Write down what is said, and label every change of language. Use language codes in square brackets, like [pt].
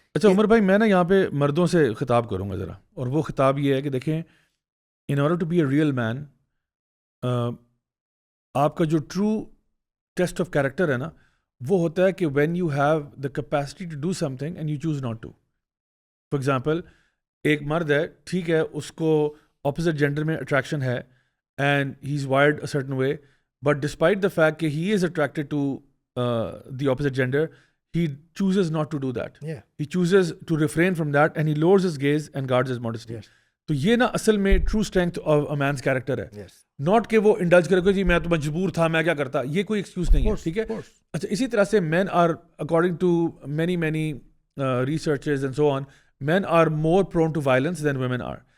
[ur] اچھا عمر بھائی, میں نا یہاں پہ مردوں سے خطاب کروں گا ذرا, اور وہ خطاب یہ ہے کہ دیکھیں, [en] in order to be a real man, [ur] آپ کا جو [en] true test of character [ur] ہے نا وہ ہوتا ہے کہ [en] When you have the capacity to do something and you choose not to. For example [ur] ایک مرد ہے, ٹھیک ہے, اس کو [en] Opposite gender میں attraction ہے and he is wired a certain way, but despite the fact کہ he is attracted to the opposite gender, he chooses not to do that. Yeah. He chooses to refrain from that and he lowers his gaze and guards his modesty. Yes. [ur] تو یہ نا اصل میں [en] true strength of a man's character [ur] ہے. [en] Yes. [ur] Not کہ وہ indulge کرے کہ جی میں تو مجبور تھا, میں کیا کرتا, یہ کوئی ایکسکیوز نہیں ہے, ٹھیک ہے. اچھا اسی طرح سے [en] Men are according to many researches and so on, men are more prone to violence than women are.